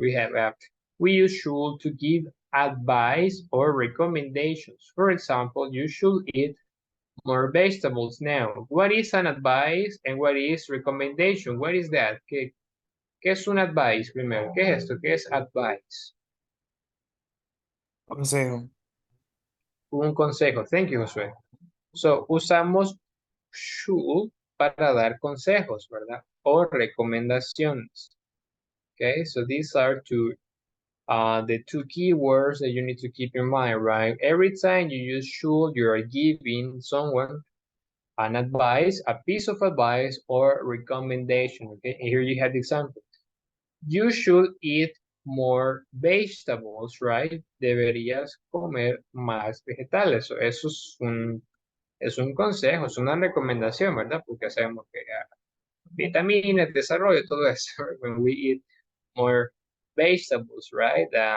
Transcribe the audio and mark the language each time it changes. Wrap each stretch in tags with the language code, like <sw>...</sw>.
<en>We have we use should to give advice or recommendations. For example, you should eat more vegetables now. What is an advice and what is recommendation? What is that?</en> <es>¿Qué es un advice primero? ¿Qué es esto? ¿Qué es advice? Consejo. Un consejo.</es> <en>Thank you,</en> <es>Josué. So, usamos should para dar consejos, ¿verdad? O recomendaciones.</es> <en>Okay, so these are the two keywords that you need to keep in mind, right? Every time you use should, you are giving someone an advice, a piece of advice, or recommendation, okay? And here you have the example. You should eat more vegetables, right?</en> <es>Deberías comer más vegetales. So, eso es un consejo, es una recomendación, ¿verdad? Porque sabemos que vitaminas, desarrollo, todo eso,</es> <en>when we eat more vegetables, right?</en>